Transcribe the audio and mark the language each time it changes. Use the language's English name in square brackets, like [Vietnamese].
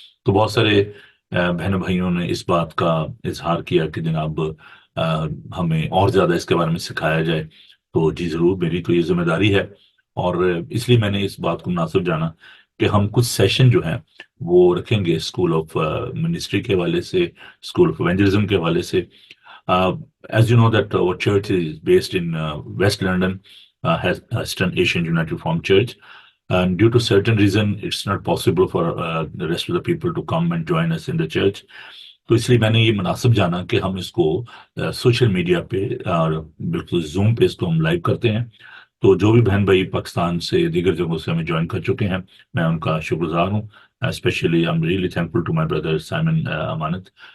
[Hindi] तो बहुत सारे बहनों भाइयों ने इस बात का इजहार किया कि जनाब हमें और ज्यादा इसके बारे में सिखाया जाए। तो जी जरूर, मेरी तो ये जिम्मेदारी है। और इसलिए मैंने इस बात को मुनासिब जाना कि हम कुछ सेशन जो हैं वो रखेंगे स्कूल ऑफ मिनिस्ट्री के हवाले से, स्कूल ऑफ इवेंजलिज्म के हवाले से। [English] Uh, as you know that our church is based in West London, has Eastern Asian United Reformed Church, and due to certain reason, it's not possible for the rest of the people to come and join us in the church. [Hindi] तो इसलिए मैंने ये मुनासिब जाना कि हम इसको social media पे और बिल्कुल जूम पे इसको हम लाइव करते हैं। तो जो भी बहन भाई पाकिस्तान से दीगर जगहों से हमें ज्वाइन कर चुके हैं, मैं उनका शुक्रगुजार हूँ। [English] Specially I am really thankful to my brother Simon Amanat.